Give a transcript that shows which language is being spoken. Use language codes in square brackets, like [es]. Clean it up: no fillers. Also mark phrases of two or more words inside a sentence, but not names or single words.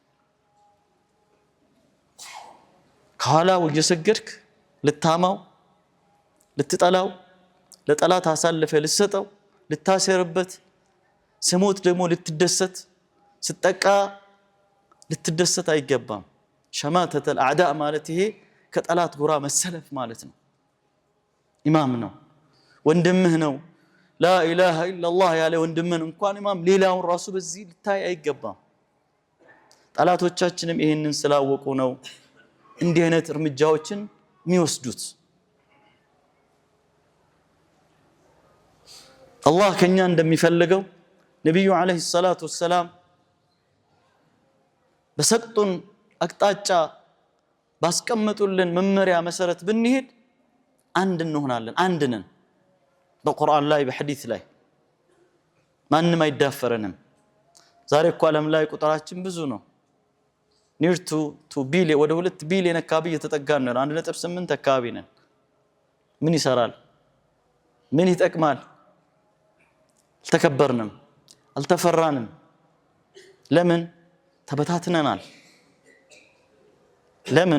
[am] ከኋላው እየሰገድክ ልታማው ልትጠላው ለጠላት አሳልፈ ልትሰጠው ልታሰርበት ስሞት ደግሞ ልትደሰት ስትጠቃ ልትደሰት አይገባም። [ar] شماتة الأعداء [am] ማለት ይሄ ከጠላት ጎራ መሰለፍ ማለት ነው። ኢማም ነው ወንድምህ ነው [ar] لا إله إلا الله [am] ያለ ወንድምህን እንኳን ኢማም ሌላውን ራሱ በዚህ ልታይ አይገባም። ጠላቶቻችንም ይሄንን ስላወቁ ነው እንዲህ አይነት እርምጃዎችን የሚወስዱት። አላህ ከኛ እንደሚፈልገው ነብዩ [ar] عليه الصلاة والسلام [am] በሰጡን አቅጣጫ ባስቀመጡልን መመሪያ መሰረት ብንሄድ አንድ እንሆናለን። አንድ ነን። በቁርአን ላይ በሐዲስ ላይ ማንንም አይዳፈረንም። ዛሬ እኮ ዓለም ላይ ቁጥራችን ብዙ ነው። [en] near to [am] ቢሊየን ወደ 2 ቢሊየን አካባቢ እየተጠጋን ነው። 1.8 አካባቢ ነን። ምን ይሰራል? ምን ይጠቅማል? አልተከበርንም፣ አልተፈራንም። ለምን? ተበታትነናል። ለምን?